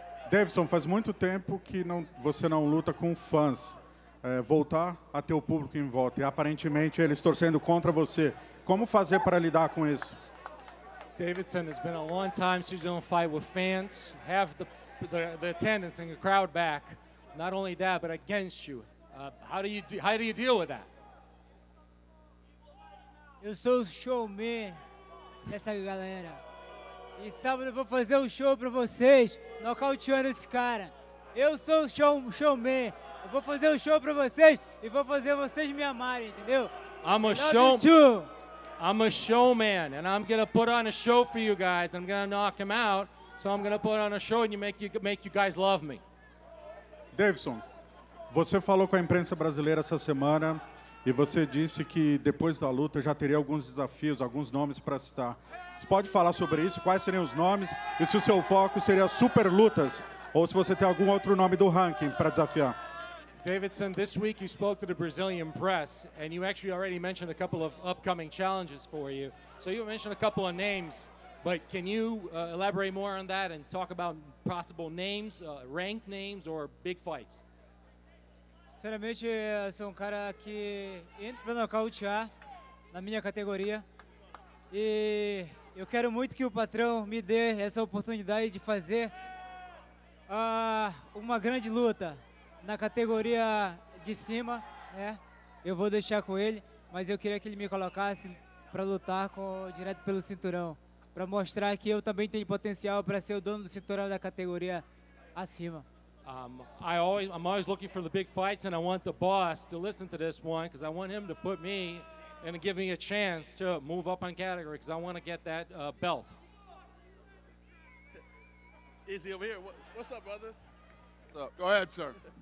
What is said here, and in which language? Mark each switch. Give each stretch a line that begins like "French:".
Portuguese: Davidson, faz muito tempo que você não luta com fãs. Voltar a ter o público em volta e aparentemente eles torcendo contra você. Como fazer para lidar com isso?
English: Davidson, it's been a long time since you don't fight with fans. Have the attendance and the crowd back. Not only that, but against you. How do you deal with that?
Portuguese: Eu sou o showman dessa galera. E sábado eu vou fazer um show pra vocês, nocauteando esse cara. Eu sou o showman. Eu vou fazer um show pra vocês e vou fazer vocês me amarem, entendeu?
English: I'm a showman, and I'm gonna put on a show for you guys. I'm gonna knock him out, so I'm gonna put on a show and make you guys love me.
Portuguese: Davidson, você falou com a imprensa brasileira essa semana e você disse que depois da luta já teria alguns desafios, alguns nomes para citar. Você pode falar sobre isso? Quais seriam os nomes? E se o seu foco seria super lutas ou se você tem algum outro nome do ranking para desafiar?
English: Davidson, this week you spoke to the Brazilian press, and you actually already mentioned a couple of upcoming challenges for you. So you mentioned a couple of names, but can you elaborate more on that and talk about possible names, ranked names, or big fights?
Portuguese: Sinceramente, eu sou um cara que entra pra nocautear na minha categoria. E eu quero muito que o patrão me dê essa oportunidade de fazer uma grande luta na categoria de cima, né? Eu vou deixar com ele, mas eu queria que ele me colocasse para lutar direto pelo cinturão, para mostrar que eu também tenho potencial para ser o dono do cinturão da categoria acima.
English: I'm always looking for the big fights, and I want the boss to listen to this one because I want him to put me and give me a chance to move up on category because I want to get that belt. Izzy over here. What's up, brother? What's up? Go ahead, sir.